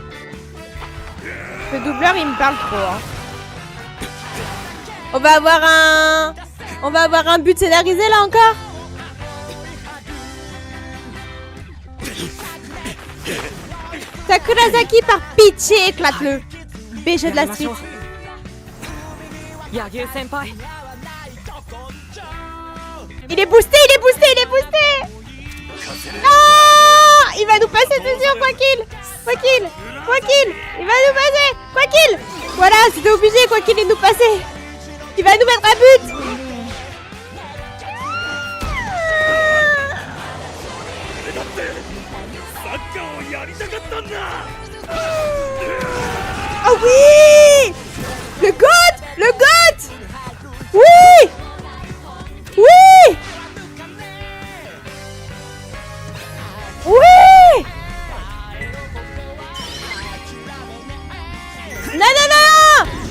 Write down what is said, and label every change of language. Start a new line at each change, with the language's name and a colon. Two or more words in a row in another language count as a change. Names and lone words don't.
French: Le doubleur, il me parle trop. Hein. On va avoir un but scénarisé là encore. Sakurasaki, par pitié, éclate-le. BG de la suite.
Japanese: 柳生先輩
French: Il est boosté, il est boosté, il est boosté. Non, il va nous passer dessus, quoi qu'il. Quoi qu'il. Quoi qu'il. Il va nous passer. Quoi qu'il. Voilà, c'était obligé, quoi qu'il, il nous passer. Il va nous mettre un but.
Japanese: 俺だってサッカーをやりたかったんだ
French: Oh oui. Le goat. Le goat. Oui. Oui. Oui. Non, non, non.